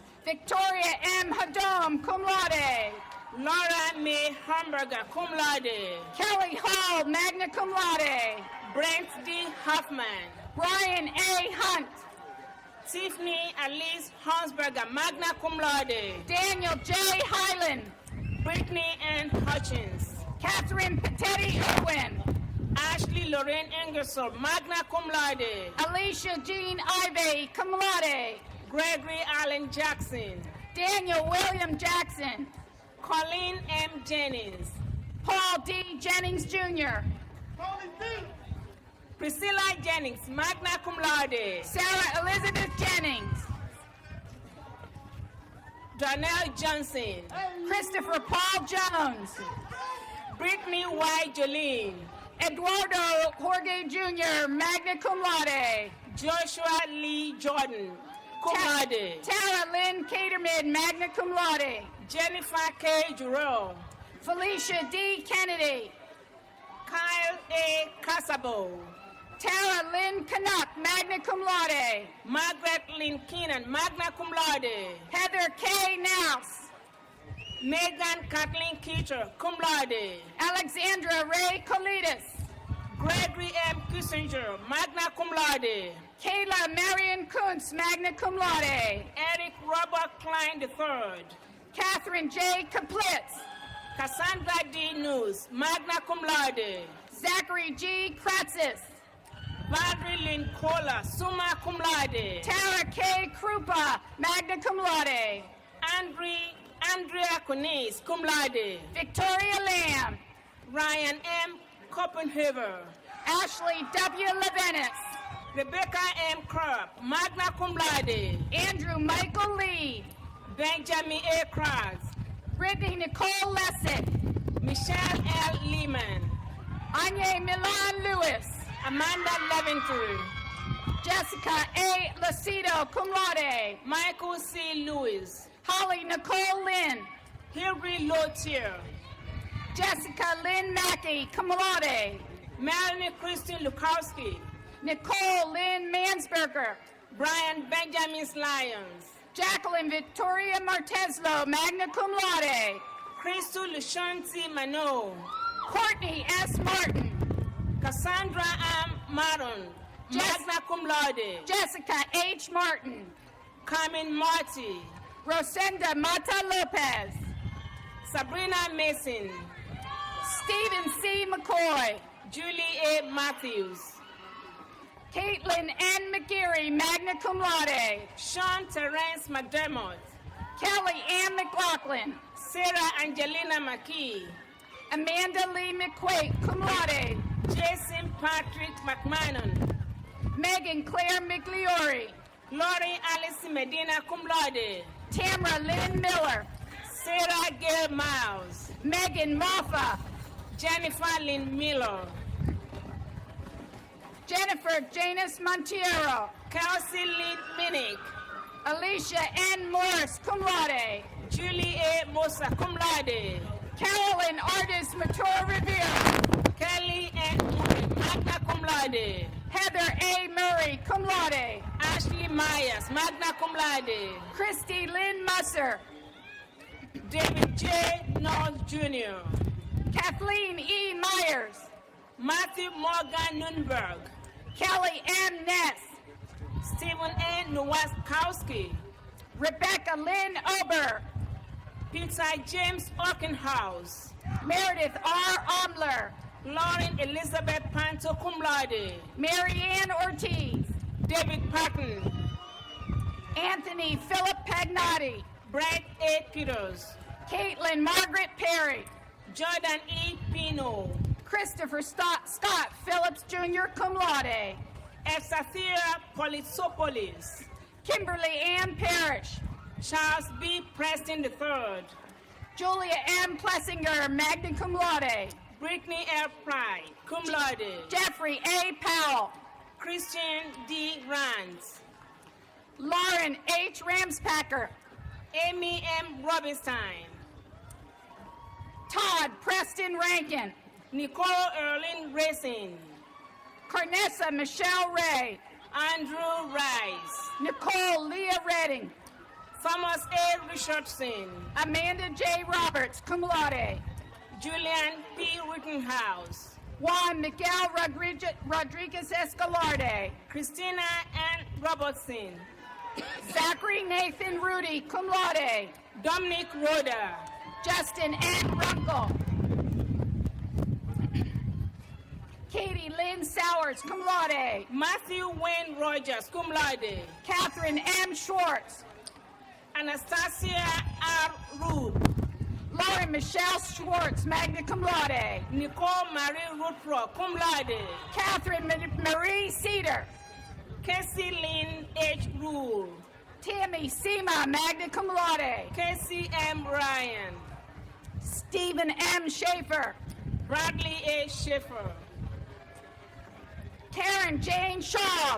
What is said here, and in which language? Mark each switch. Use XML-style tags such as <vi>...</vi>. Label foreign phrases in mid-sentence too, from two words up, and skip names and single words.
<en>Victoria M. Hadom,</en> <la>cum laude,</la> <en>Laura May Hamburger,</en> <la>cum laude,</la> <en>Kelly Hall,</en> <la>magna cum laude,</la> <en>Brent D. Hoffman, Brian A. Hunt, Tiffany Alice Hansberger,</en> <la>magna cum laude,</la> <en>Daniel J. Hyland, Brittany Ann Hutchins, Catherine Patetti Irwin, Ashley Lorraine Ingersoll,</en> <la>magna cum laude,</la> <en>Alicia Jean Ivey,</en> <la>cum laude,</la> <en>Gregory Allen Jackson, Daniel William Jackson, Colleen M. Jennings, Paul D. Jennings, Jr. Priscilla Jennings,</en> <la>magna cum laude.</la> <en>Sarah Elizabeth Jennings. Darnell Johnson. Christopher Paul Jones. Brittany Y. Jolene. Eduardo Jorge Jr.,</en> <la>magna cum laude.</la> <en>Joshua Lee Jordan,</en> <la>cum laude.</la> <en>Tara Lynn Caterman,</en> <la>magna cum laude.</la> <en>Jennifer K. Jerome. Felicia D. Kennedy. Kyle A. Casabo. Tara Lynn Canuck,</en> <la>magna cum laude.</la> <en>Margaret Lynn Keenan,</en> <la>magna cum laude.</la> <en>Heather K. Nouse. Megan Kathleen Keeter,</en> <la>cum laude.</la> <en>Alexandra Ray Colitas. Gregory M. Kissinger,</en> <la>magna cum laude.</la> <en>Kayla Marion Kuntz,</en> <la>magna cum laude.</la> <en>Eric Robert Klein III. Catherine J. Kaplitz. Cassandra D. News,</en> <la>magna cum laude.</la> <en>Zachary G. Kratzis. Valerie Lynn Kohler,</en> <la>summa cum laude.</la> <en>Tara K. Krupa,</en> <la>magna cum laude.</la> <en>Andrea Kunis,</en> <la>cum laude.</la> <en>Victoria Lamb. Ryan M. Copenhaver. Ashley W. Levenis. Rebecca M. Krupp,</en> <la>magna cum laude.</la> <en>Andrew Michael Lee. Benjamin A. Krause. Brittany Nicole Lessig. Michelle L. Lehman. Anya Milan Lewis. Amanda Levington. Jessica A. Lucido,</en> <la>cum laude.</la> <en>Michael C. Lewis. Holly Nicole Lynn. Hilary Lotier. Jessica Lynn Mackey,</en> <la>cum laude.</la> <en>Melanie Christine Lukowski. Nicole Lynn Mansberger. Brian Benjamin Lyons. Jacqueline Victoria Marteslo,</en> <la>magna cum laude.</la> <en>Crystal Lushanti Mano. Courtney S. Martin. Cassandra M. Maron,</en> <la>magna cum laude.</la> <en>Jessica H. Martin. Carmen Marty. Rosenda Mata Lopez. Sabrina Mason. Stephen C. McCoy. Julie A. Matthews. Caitlin N. McGeary,</en> <la>magna cum laude.</la> <en>Sean Terrence McDermott. Kelly Ann McLaughlin. Sarah Angelina McKee. Amanda Lee McQuaid,</en> <la>cum laude.</la> <en>Jason Patrick McMahon. Megan Claire Migliori. Laurie Alice Medina,</en> <la>cum laude.</la> <en>Tamara Lynn Miller. Sarah Gail Miles. Megan Moffa. Jennifer Lynn Miller. Jennifer Janus Montiero. Kelsey Lee Minnick. Alicia N. Morris,</en> <la>cum laude.</la> <en>Julie A. Mosa,</en> <la>cum laude.</la> <en>Carolyn Artis Mature Revere. Kelly N. Murray,</en> <la>magna cum laude.</la> <en>Heather A. Murray,</en> <la>cum laude.</la> <en>Ashley Myers,</en> <la>magna cum laude.</la> <en>Christy Lynn Musser. David J. Knowles Jr. Kathleen E. Myers. Matthew Morgan Nunberg. Kelly M. Ness. Stephen A. Nowakowski. Rebecca Lynn Ober. Peter James Aukenhouse. Meredith R. Omler. Lauren Elizabeth Panto,</en> <la>cum laude.</la> <en>Marianne Ortiz. David Patton. Anthony Philip Pagnotti. Brett A. Peters. Caitlin Margaret Perry. Jordan E. Pino. Christopher Scott Phillips Jr.,</en> <la>cum laude.</la> <en>Exathea Politsopoulos. Kimberly Ann Parrish. Charles B. Preston III. Julia M. Plessinger,</en> <la>magna cum laude.</la> <en>Brittany L. Pride,</en> <la>cum laude.</la> <en>Jeffrey A. Powell. Christian D. Rands. Lauren H. Ramspacker. Amy M. Robinstein. Todd Preston Rankin. Nicole Erlin Racing. Carnessa Michelle Ray. Andrew Rice. Nicole Leah Redding. Thomas A. Richardson. Amanda J. Roberts,</en> <la>cum laude.</la> <en>Julian P. Rittenhouse. Juan Miguel Rodriguez Escalarte. Christina N. Robertson. Zachary Nathan Rudy,</en> <la>cum laude.</la> <en>Dominic Roda. Justin N. Runkle. Katie Lynn Sowers,</en> <la>cum laude.</la> <en>Matthew Wayne Rogers,</en> <la>cum laude.</la> <en>Catherine M. Schwartz. Anastasia R. Rube. Lauren Michelle Schwartz,</en> <la>magna cum laude.</la> <en>Nicole Marie Rutro,</en> <la>cum laude.</la> <en>Catherine Marie Cedar. Casey Lynn H. Rule. Tammy Sema,</en> <la>magna cum laude.</la> <en>Casey M. Ryan. Stephen M. Schaefer. Bradley A. Schaefer. Karen Jane Shaw.</en>